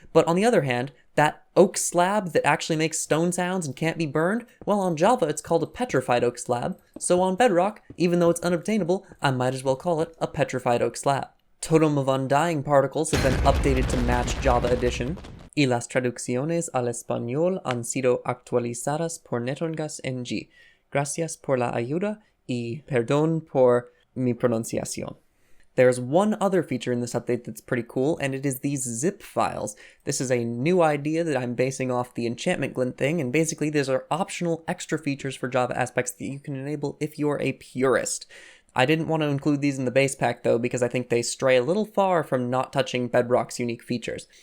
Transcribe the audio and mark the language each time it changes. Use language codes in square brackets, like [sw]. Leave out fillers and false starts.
[en] But on the other hand, that oak slab that actually makes stone sounds and can't be burned, well, on Java it's called a petrified oak slab, so on Bedrock, even though it's unobtainable, I might as well call it a petrified oak slab. Totem of Undying particles have been updated to match Java Edition. [es] Y las traducciones al español han sido actualizadas por Netongas NG. Gracias por la ayuda y perdón por mi pronunciación. [en] There's one other feature in this update that's pretty cool, and it is these zip files. This is a new idea that I'm basing off the enchantment glint thing, and basically these are optional extra features for Java aspects that you can enable if you're a purist. I didn't want to include these in the base pack though, because I think they stray a little far from not touching Bedrock's unique features.